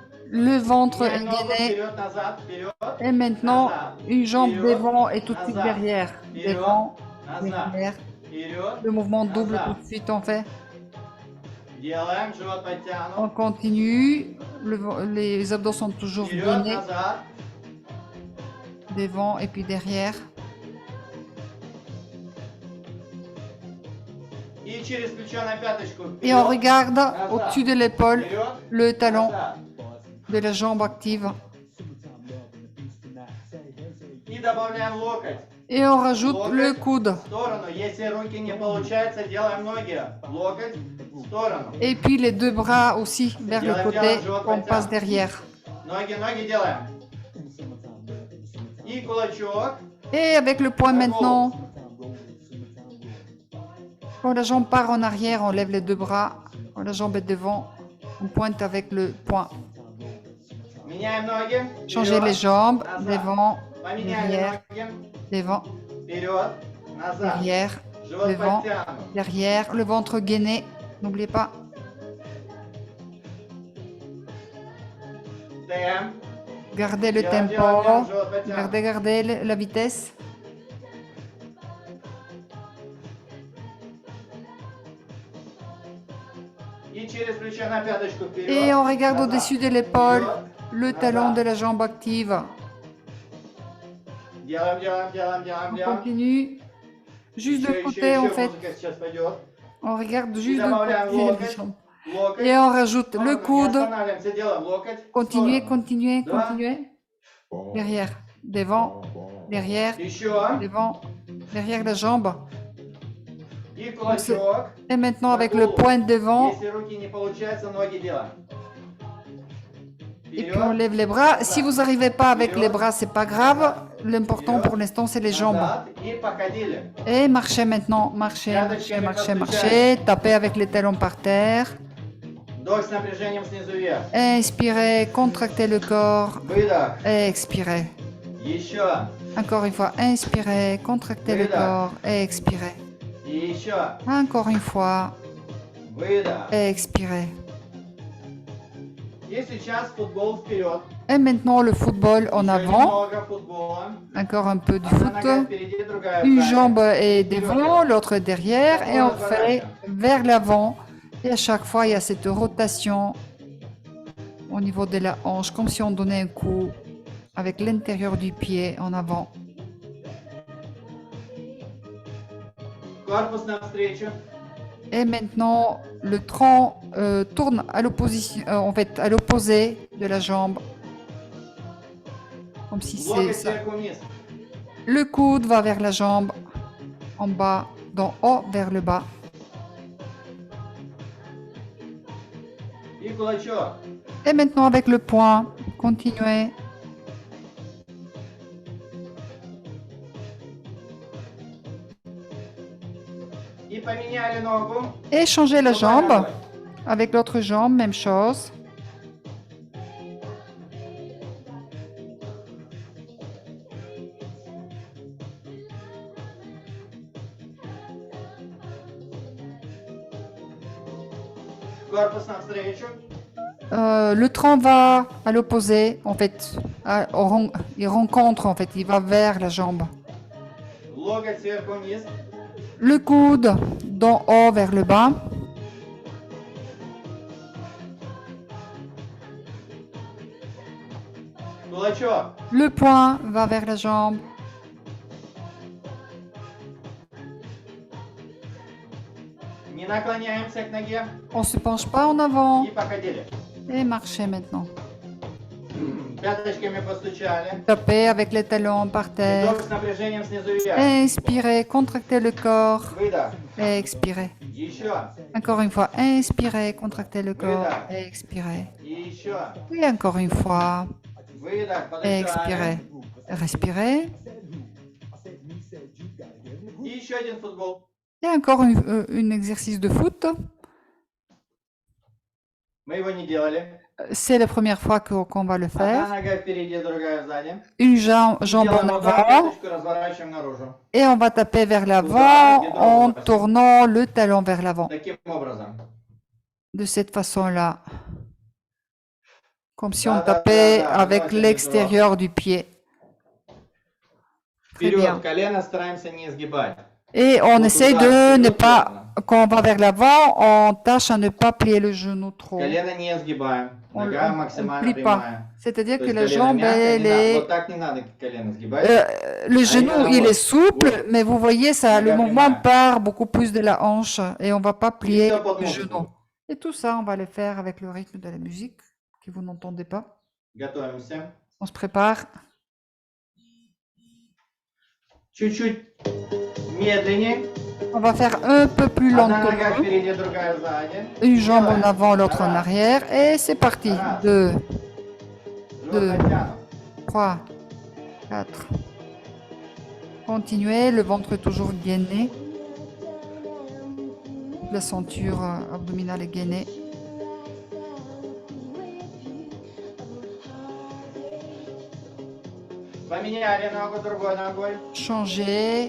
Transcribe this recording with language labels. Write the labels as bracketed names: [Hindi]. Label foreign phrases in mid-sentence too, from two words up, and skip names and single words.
[French] le ventre est [Russian] Меняем ногу [French] gainé. [Russian] вперед, назад, вперед, [French] Et maintenant, [Russian] назад, [French] une jambe [Russian] вперед, [French] devant et tout de suite [Russian] назад, [French] derrière. [Russian] вперед, [French] Devant, [Russian] назад, [French] derrière. [Russian] вперед, [French] Le mouvement double tout [Russian] назад. [French] de suite on fait. [Russian] Делаем, живот [French] On [Russian] подтянут. [French] continue. Les abdos sont toujours [Russian] Вперед, [French] gainés. [Russian] назад. [French] Devant et puis derrière. [Russian] И через плечо на пяточку. [French] Et on [Russian] Вперед, [French] regarde [Russian] назад, [French] au-dessus de l'épaule [Russian] вперед, [French] le talon [Russian] назад. [French] de la jambe active. [Russian] И добавляем локоть. [French] Et on rajoute le coude. [Russian] В сторону. Если руки не получается, делаем ноги. Локоть в сторону. [French] Et puis les deux bras aussi vers le côté. On passe derrière. [Russian] Ноги, ноги делаем. И кулачок. [French] Et avec le poing maintenant. Quand la jambe part en arrière, on lève les deux bras. Quand la jambe est devant, on pointe avec le poing. [Russian] Меняем ноги. [French] Changer [Russian] Вперед, [French] les jambes. [Russian] назад. [French] Devant, [Russian] Поменяли [French] derrière, [Russian] ноги. [French] devant, [Russian] Вперед, назад. [French] derrière, [Russian] Живот [French] devant, [Russian] подтянут. [French] derrière. Le ventre gainé. N'oubliez pas. [Russian] Темп. [French] Gardez le [Russian] Делаем, [French] tempo. [Russian] делаем, делаем, живот подтянут. [French] Gardez la vitesse. [Russian] И через плечо на пяточку вперед. [French] Et on regarde [Russian] назад. [French] au-dessus de l'épaule [Russian] Вперед, [French] le talon de la jambe active. [Russian] Делаем, делаем, делаем, делаем, [French] On [Russian] делаем. [French] continue. Juste de [Russian] Еще, [French] côté, [Russian] еще, [French] en [Russian] еще [French] fait. [Russian] музыка сейчас пойдет. [French] On regarde [Russian] И [French] juste de [Russian] добавляем [French] côté les [Russian] локоть. [French] jambes. [Russian] Локоть. [French] Et on rajoute [Russian] в сторону, [French] le [Russian] не [French] coude. [Russian] останавливаемся, делаем локоть. в [French] Continuez, [Russian] сторону. [French] continuez, [Russian] Да. [French] continuez. Derrière, devant, derrière, [Russian] Еще. [French] devant, derrière la jambe. [Russian] И кулачок. [French] Et maintenant, avec le poing devant, [Russian] Если руки не получается, ноги делаем. [French] et puis on lève les bras. Si vous n'arrivez pas avec les bras, c'est pas grave. L'important pour l'instant, c'est les jambes. [Russian] Назад. И походили. [French] Et marchez maintenant, marchez, marchez, marchez, marchez. Tapez avec les talons par terre. [Russian] Вдох с напряжением снизу вверх. [French] Inspirez, contractez le corps. [Russian] Выдох. [French] Et expirez. [Russian] Еще. [French] Encore une fois, inspirez, contractez le corps et expirez. [Russian] И еще. [French] Encore une fois, [Russian] Выдох. [French] et expirez. [Russian] И сейчас футбол вперед. [French] Et maintenant, le football en [Russian] Еще [French] avant. [Russian] немного футбола. [French] Encore un peu du [Russian] Одна нога [French] foot. [Russian] впереди, другая [French] Une [Russian] сзади. [French] jambe est devant, l'autre derrière. Et on fait vers l'avant. Et à chaque fois, il y a cette rotation au niveau de la hanche, comme si on donnait un coup avec l'intérieur du pied en avant. [Russian] Корпус навстречу. [French] Et maintenant, le tronc tourne à l'opposition, en fait, à l'opposé de la jambe. Comme si c'est [Russian] Локоть [French] ça. [Russian] сверху вниз. [French] Le coude va vers la jambe, en bas, d'en haut vers le bas. [Russian] И кулачок. [French] Et maintenant, avec le poing, continuez. [Russian] И поменяли ногу. [French] Et changez la [Russian] Другой [French] jambe. [Russian] ногой. [French] Avec l'autre jambe, même chose. [Russian] Корпус навстречу. [French] Le tronc va à l'opposé, en fait. Il rencontre, en fait, il va vers la jambe. [Russian] Локоть сверху вниз. [French] Le coude d'en haut vers le bas. [Russian] Кулачок. [French] Le poing va vers la jambe. [Russian] Не наклоняемся к ноге. [French] On ne se penche pas en avant. [Russian] И походили. [French] Et marchez maintenant. [Russian] Пяточками постучали. [French] Tapez avec les talons par terre. [Russian] Вдох с напряжением снизу вверх. [French] Inspirez, contractez le corps. [Russian] Выдох. [French] Et expirez. [Russian] Еще. [French] Encore une fois, inspirez, contractez le corps. Et expirez. [Russian] И еще. [French] Et encore une fois. [Russian] Выдох. [French] Et [Russian] Подышали. [French] expirez. Respirez. [Russian] И еще один футбол. [French] Et encore un exercice de foot. [Russian] Мы его не делали. [French] C'est la première fois qu'on va le [Russian] Одна [French] faire. [Russian] нога впереди, другая сзади. [French] Une jambe en [Russian] Делаем вот так, [French] avant. [Russian] пяточку разворачиваем наружу. [French] Et on va taper vers l'avant en tournant le talon vers l'avant. [Russian] Таким образом. [French] De cette façon-là. comme si on tapait avec l'extérieur du pied. Très bien. [Russian] Вперед, колено стараемся не изгибать. [French] Et on [Russian] Вот [French] essaie [Russian] туда, [French] de ne [Russian] вперед, [French] pas, [Russian] плотно. [French] quand on va vers l'avant, on tâche à ne pas plier le genou trop. [Russian] Колено не изгибаем. [French] On [Russian] Нога [French] ne [Russian] максимально [French] plie pas. [Russian] прямая. [French] C'est-à-dire [Russian] То [French] que [Russian] есть [French] la [Russian] колено [French] jambe, [Russian] мягкое, [French] elle [Russian] не надо. [French] est... [Russian] Вот так не надо колено сгибать. [French] Le genou, il est souple, mais vous voyez, ça, le [Russian] Nога [French] mouvement [Russian] прямая. [French] part beaucoup plus de la hanche et on ne va pas plier [Russian] всё под [French] le [Russian] музыку. [French] genou. Et tout ça, on va le faire avec le rythme de la musique que vous n'entendez pas. [Russian] Готовимся. [French] On se prépare. [Russian] Чуть-чуть медленнее. [French] On va faire un peu plus [Russian] Одна нога [French] lentement. [Russian] впереди, другая сзади. [French] Une jambe en [Russian] Делаем. [French] avant, l'autre en [Russian] Раз. [French] arrière. Et c'est parti. 2, [Russian] Живот [French] Deux. [Russian] подтянут. [French] 3, 4. Continuez, le ventre est toujours gainé. La ceinture abdominale est gainée. [Russian] Поменяли ногу другой ногой. [French] Changer.